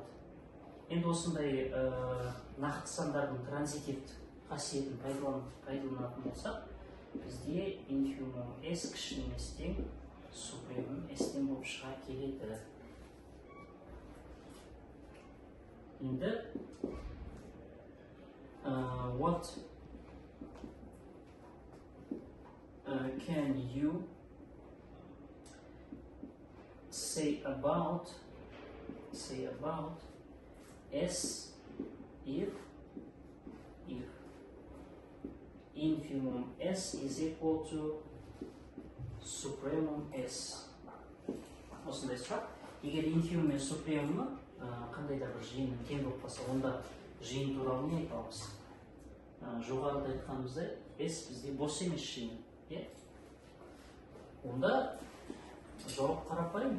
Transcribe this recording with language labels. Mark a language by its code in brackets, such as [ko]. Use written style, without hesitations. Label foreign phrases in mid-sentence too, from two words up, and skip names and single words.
[kk] Енді осындай нақты сандардың транзитивті қасиетін пайдаланатын болсақ, бізде инфимум S кіші немесе тең супремум S-тен болып шыға келеді. [en] Енді what can you say about S if infimum S is equal to supremum S? [kk] Осындай сұрақ. Егер инфимум мен супремумы қандай да бір жиынның тең болып қалса, онда жиын туралы не айтамыз? Жоғарыда айтқанымыздай, S бізде бос емес жиын. Онда жауап қарапайым.